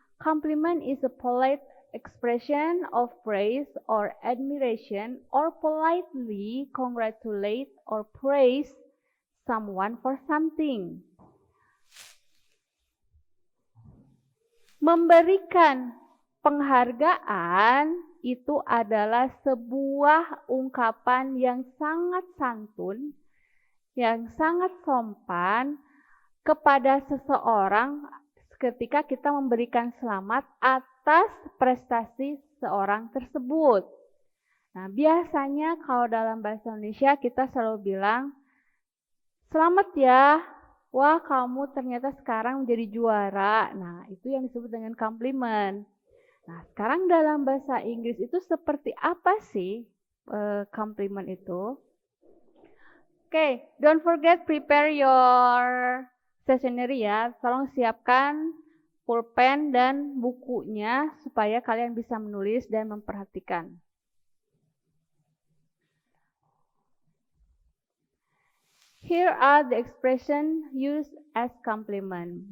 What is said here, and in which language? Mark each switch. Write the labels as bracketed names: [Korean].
[English] Compliment is a polite expression of praise or admiration or politely congratulate or praise someone for something. [Indonesian] Memberikan penghargaan itu adalah sebuah ungkapan yang sangat santun, yang sangat sopan kepada seseorang ketika kita memberikan selamat atas prestasi seorang tersebut. Nah, biasanya kalau dalam bahasa Indonesia kita selalu bilang, selamat ya, wah kamu ternyata sekarang menjadi juara. Nah, itu yang disebut dengan compliment. Nah, sekarang dalam bahasa Inggris itu seperti apa sih compliment itu? [English] Okay, don't forget prepare your stationery ya. [Indonesian] Tolong siapkan pulpen dan bukunya supaya kalian bisa menulis dan memperhatikan. [English] Here are the expression used as compliment.